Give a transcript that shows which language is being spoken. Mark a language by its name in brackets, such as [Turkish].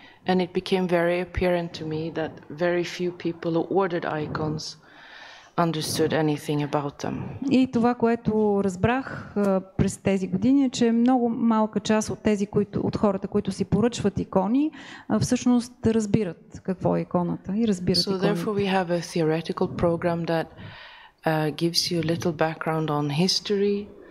[English] And it became very apparent to me that very few people who ordered icons understood anything about them. [Bulgarian] И това, което разбрах през тези години, е, че много малка част от хората, които си поръчват икони, всъщност разбират какво е иконата и разбират иконите. [English] So therefore we have a theoretical program that gives you a little background on history.